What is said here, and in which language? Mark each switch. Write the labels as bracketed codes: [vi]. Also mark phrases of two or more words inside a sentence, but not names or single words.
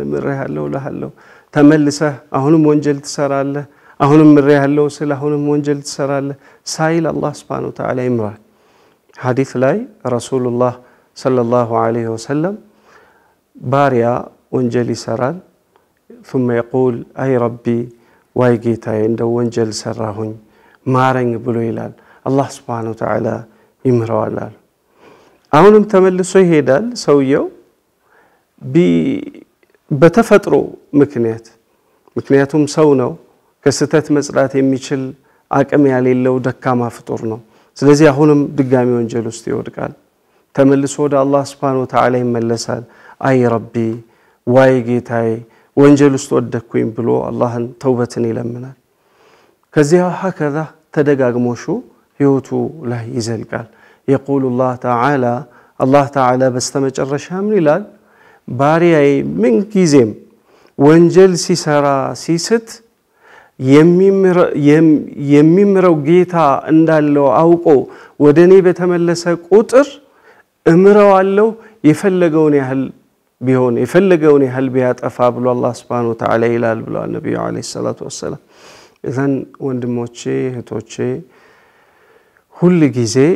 [am] ምርያለው ለሃለው ተመልሰህ አሁንም ወንጀል ትሰራለህ አሁንም ምርያለው ስለ አሁንም ወንጀል ትሰራለህ ሳይል አላህ [ar] سبحانه وتعالى [am] ይምራል ሐዲስ ላይ ረሱላህ [ar] صلى الله عليه وسلم [am] ባሪያ ወንጀል ይሰራል [ar] ثم يقول اي ربي واي [am] ጌታዬ እንደው ወንጀል ሰራሁኝ ማረኝ ብሎ ይላል አላህ [ar] سبحانه وتعالى [am] ይምራዋል አሁንም ተመልሶ ይሄዳል ሰውየው በተፈጥሮ ምክንያቱም ሰው ነው ከስተት መጽዳት የሚችል አቅም ያሌለው ደካማ ፍጡር ነው ስለዚህ አሁንም ድጋሚ ወንጀል ውስጥ ይወድቃል ተመልሶ ወደ አላህ [ar] سبحانه وتعالى [am] ይመለሳል [ar] أي ربي واي [am] ጌታዬ ወንጀል ውስጥ ወደኩኝ ብሎ አላህን ተውበትን ይለምናል ከዚያ هكذا ተደጋግሞሹ ህይወቱ ላይ ይዘልቃል [ar] يقول الله تعالى [am] በስተመጨረሻ ምን ይላል ባሪያዬ ምን ጊዜም ወንጀል ሲሰራ ሲስት የሚምረው ጌታ እንዳለው አውቆ ወደኔ በተመለሰ ቁጥር እምረዋለሁ የፈለገውን ያህል ቢሆን የፈለገውን ያህል ቢያጠፋ ብሎ አላህ [ar] سبحانه وتعالى [am] ይላል ብሎ ነብዩ [ar] عليه الصلاة والسلام [am] እዘን ወንድሞቼ እህቶቼ ሁሉ ጊዜ